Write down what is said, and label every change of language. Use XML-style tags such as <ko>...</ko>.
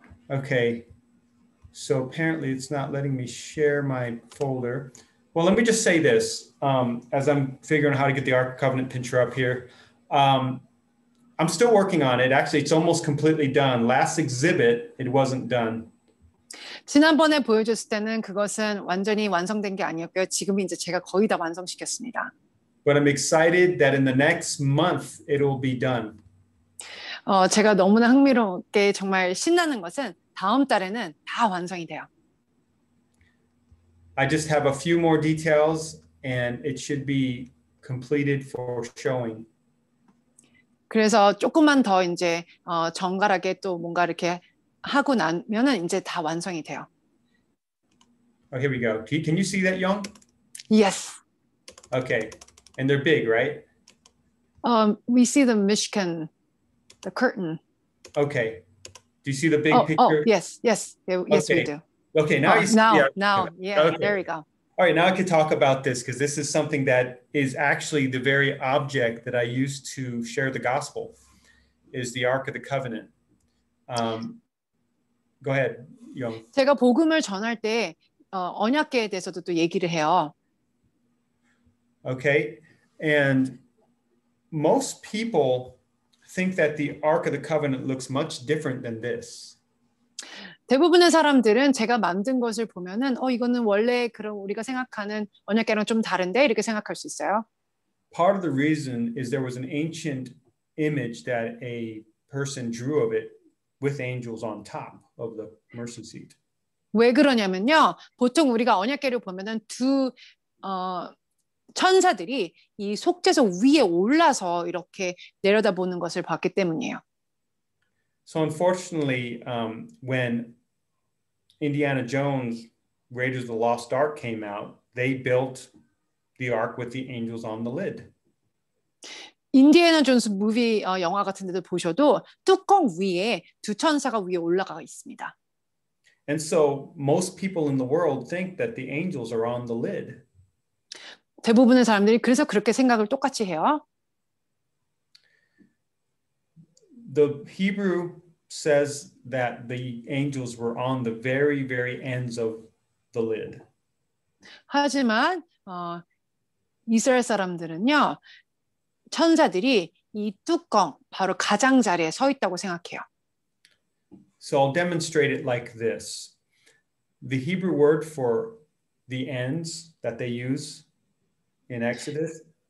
<en>Okay, so apparently it's not letting me share my folder. Well, let me just say this as I'm figuring out how to get the Ark of Covenant picture up here. I'm still working on it. Actually, it's almost completely done. Last exhibit, it wasn't done.</en> <ko>지난번에 보여줬을 때는 그것은 완전히 완성된 게 아니었고요. 지금 이제 제가 거의 다 완성시켰습니다.</ko> <en>But I'm excited that in the next month, it will be done.</en> <ko>제가 너무나 흥미롭게 정말 신나는 것은 다음 달에는 다 완성이 돼요.</ko> <en>I just have a few more details and it should be completed for showing.</en> <ko>그래서 조금만 더 이제 정갈하게 또 뭔가 이렇게 하고 나면은 이제 다 완성이 돼요.</ko> <en>Oh, here we go. Can you see that, Young? Yes. Okay. And they're big, right? We see the Mishkan, the curtain. Okay. Do you see the big Oh, picture? yes, yes, yes, we Okay. do. Okay, now you see. Now, yeah, Okay. there we go. All right, now I can talk about this because this is something that is actually the very object that I use to share the gospel, is the Ark of the Covenant. Go ahead, Young.</en> <ko>제가 복음을 전할 때 언약궤에 대해서도 또 얘기를 해요.</ko> <en>Okay, and most people think that the Ark of the Covenant looks much different than this.</en> <ko>대부분의 사람들은 제가 만든 것을 보면은 이거는 원래 그런 우리가 생각하는 언약궤랑 좀 다른데 이렇게 생각할 수 있어요.</ko> <en>Part of the reason is there was an ancient image that a person drew of it with angels on top of the mercy seat.</en> <ko>왜 그러냐면요. 보통 우리가 언약궤를 보면은 두 천사들이 이 속죄소 위에 올라서 이렇게 내려다보는 것을 봤기 때문이에요.</ko> <en>So unfortunately, when Indiana Jones, Raiders of the Lost Ark came out, they built the ark with the angels on the lid.</en> <ko>인디애나 존스 무비 영화 같은 데도 보셔도 뚜껑 위에 두 천사가 위에 올라가 있습니다.</ko> <en>And so most people in the world think that the angels are on the lid.</en> <ko>대부분의 사람들이 그래서 그렇게 생각을 똑같이 해요.</ko> <en>The Hebrew says that the angels were on the very, very ends of the lid.</en> <ko>하지만 이스라엘 사람들은요. 천사들이 이 뚜껑 바로 가장자리에 서 있다고 생각해요.</ko> <en>So I'll demonstrate it like this. The Hebrew word for the ends that they use in Exodus.</en>